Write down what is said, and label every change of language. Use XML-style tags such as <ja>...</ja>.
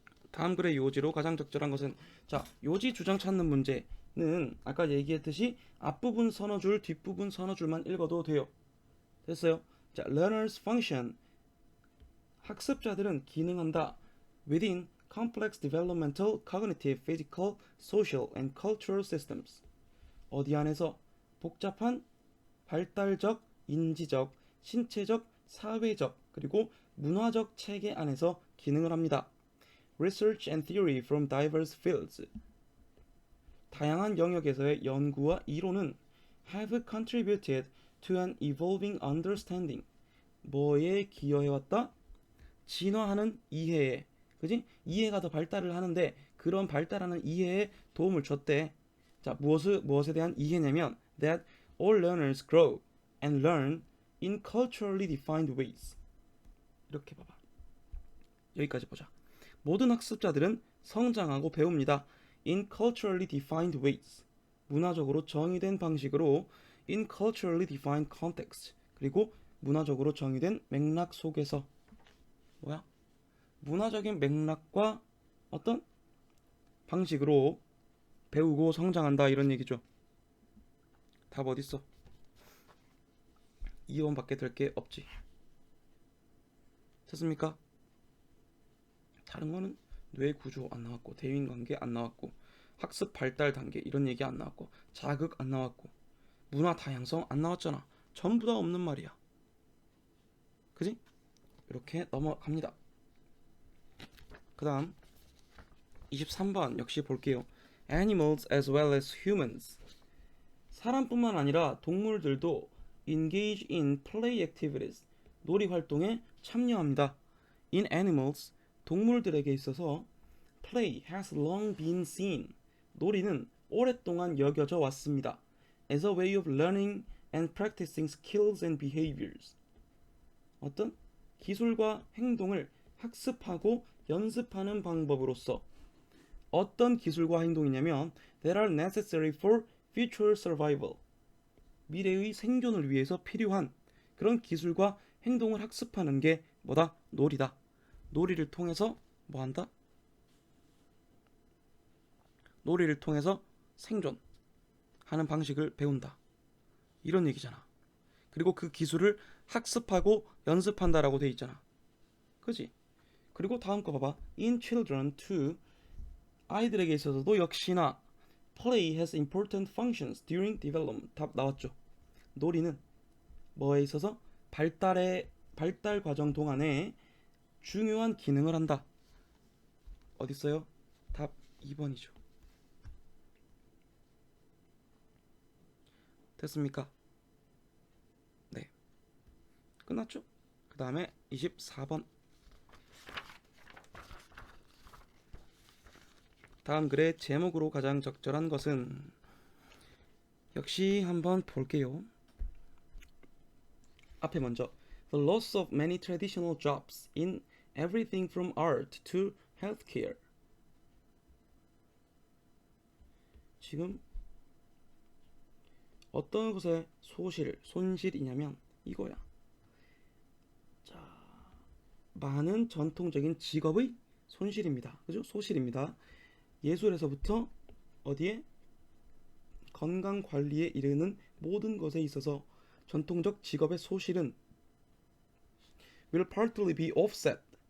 <ko>다음 글의 요지로 가장 적절한 것은, 자, 요지 주장 찾는 문제는 아까 얘기했듯이 앞부분 서너 줄, 뒷부분 서너 줄만 읽어도 돼요. 됐어요? 자,</ko> <en>learners function,</en> <ko>학습자들은 기능한다.</ko> <en>within complex developmental, cognitive, physical, social and cultural systems.</en> <ko>어디 안에서? 복잡한 발달적, 인지적, 신체적, 사회적, 그리고 문화적 체계 안에서 기능을 합니다.</ko> <en>Research and theory from diverse fields.</en> <ko>다양한 영역에서의 연구와 이론은</ko> <en>have contributed to an evolving understanding.</en> <ko>뭐에 기여해왔다? 진화하는 이해에. 그지? 이해가 더 발달을 하는데 그런 발달하는 이해에 도움을 줬대. 자, 무엇에 대한 이해냐면</ko> <en>that all learners grow and learn in culturally defined ways.</en> <ko>이렇게 봐봐. 여기까지 보자. 모든 학습자들은 성장하고 배웁니다.</ko> <en>in culturally defined ways.</en> <ko>문화적으로 정의된 방식으로</ko> <en>in culturally defined context.</en> <ko>그리고 문화적으로 정의된 맥락 속에서. 뭐야? 문화적인 맥락과 어떤 방식으로 배우고 성장한다 이런 얘기죠. 답 어딨어? 2번밖에 될 게 없지. 됐습니까? 다른 거는 뇌 구조 안 나왔고, 대인 관계 안 나왔고, 학습 발달 단계 이런 얘기 안 나왔고, 자극 안 나왔고, 문화 다양성 안 나왔잖아. 전부 다 없는 말이야. 그지? 이렇게 넘어갑니다. 그 다음 23번 역시 볼게요.</ko> <en>Animals as well as humans.</en> <ko>사람뿐만 아니라 동물들도</ko> <en>engage in play activities.</en> <ko>놀이 활동에 참여합니다.</ko> <en>In animals,</en> <ko>동물들에게 있어서</ko> <en>play has long been seen.</en> <ko>놀이는 오랫동안 여겨져 왔습니다.</ko> <en>As a way of learning and practicing skills and behaviors.</en> <ko>어떤 기술과 행동을 학습하고 연습하는 방법으로서. 어떤 기술과 행동이냐면</ko> <en>that are necessary for future survival.</en> <ko>미래의 생존을 위해서 필요한 그런 기술과 행동을 학습하는 게 뭐다? 놀이다. 놀이를 통해서 뭐 한다? 놀이를 통해서 생존하는 방식을 배운다. 이런 얘기잖아. 그리고 그 기술을 학습하고 연습한다라고 돼 있잖아. 그지? 그리고 다음 거 봐봐.</ko> <en>In children too.</en> <ko>아이들에게 있어서도 역시나</ko> <en>play has important functions during development.</en> <ko>답 나왔죠. 놀이는 뭐에 있어서 발달 과정 동안에 중요한 기능을 한다. 어디 있어요? 답 2번이죠. 됐습니까? 네. 끝났죠? 그 다음에 24번. 다음 글의 제목으로 가장 적절한 것은 역시 한번 볼게요. 앞에 먼저</ko> <en>The loss of many traditional jobs in everything from art to healthcare.</en> <ko>지금 어떤 것의 손실이냐면 이거야. 자, 많은 전통적인 직업의 손실입니다. 그죠? 소실입니다. 예술에서부터 어디에? 건강 관리에 이르는 모든 것에 있어서 전통적 직업의 소실은</ko> <en>will partly be offset.</en>